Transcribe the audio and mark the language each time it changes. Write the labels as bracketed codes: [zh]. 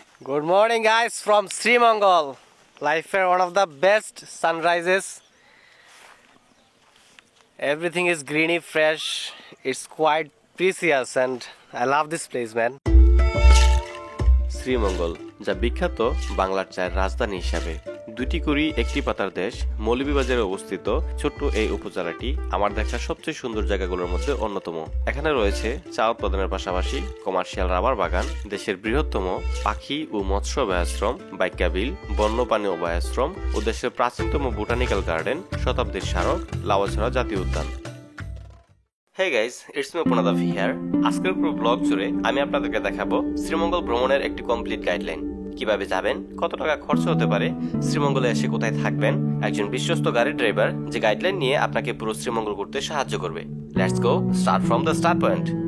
[en] Good morning guys from Srimangal. Life one of the best sunrises. Everything is greeny, fresh. It's quite precious and I love this place, man. [bn] Sreemangal, যা বিখ্যাত বাংলার চায়ের রাজধানী হিসাবে। দুটি কুড়ি একটি পাতার দেশ মৌলভীবাজারে অবস্থিত ছোট্ট এই উপজেলাটি আমার দেখা সবচেয়ে সুন্দর জায়গাগুলোর মধ্যে অন্যতম। এখানে রয়েছে চা উৎপাদনের পাশাপাশি কমার্শিয়াল রাবার বাগান, দেশের বৃহত্তম পাখি ও মৎস্য অভয়াশ্রম বাইকা বিল, বন্যপ্রাণী অভয়াশ্রম ও দেশের প্রাচীনতম বোটানিক্যাল গার্ডেন, শতাব্দীর স্মারক, লাউয়াছড়া জাতীয় উদ্যান। [en] Hey guys, it's me Punadavi here. [bn] আজকের পুরো ব্লগ জুড়ে আমি আপনাদেরকে দেখাবো শ্রীমঙ্গল ভ্রমণের একটি কমপ্লিট গাইডলাইন। কিভাবে যাবেন, কত টাকা খরচ হতে পারে, শ্রীমঙ্গলে এসে কোথায় থাকবেন, একজন বিশ্বস্ত গাড়ি ড্রাইভার যে গাইডলাইন নিয়ে আপনাকে পুরো শ্রীমঙ্গল ঘুরতে সাহায্য করবে। [en] Let's go, start from the start point.